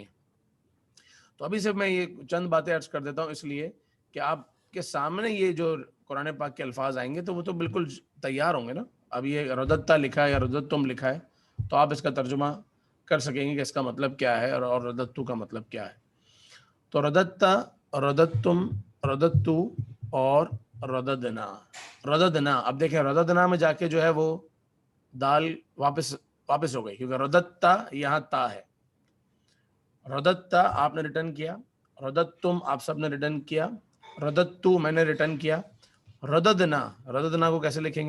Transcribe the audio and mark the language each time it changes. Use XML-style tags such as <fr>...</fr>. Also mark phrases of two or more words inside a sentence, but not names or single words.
<ur>تو ابھی صرف میں یہ چند باتیں عرض کر دیتا ہوں, اس لیے کہ آپ کے سامنے یہ جو قرآن پاک کے الفاظ آئیں گے تو وہ تو بالکل تیار ہوں گے نا. اب یہ رددتا لکھا ہے یا رددتم لکھا ہے تو آپ اس کا ترجمہ کر سکیں گے کہ اس کا مطلب کیا ہے اور رددتو کا مطلب کیا ہے.</ur> <ar>تو رددتا, رددتم, رددتو اور رددنا. رددنا,</ar> <ur>اب دیکھیں رددنا میں جا کے جو ہے وہ دال واپس ہو گئی, کیونکہ رددتا یہاں تا ہے. رددتا آپ نے ریٹرن کیا, رددتم آپ سب نے ریٹرن کیا, رددتو میں نے ریٹرن کیا.</ur> <ar>رددنا, رددنا</ar> <ur>کو کیسے لکھیں گے؟</ur>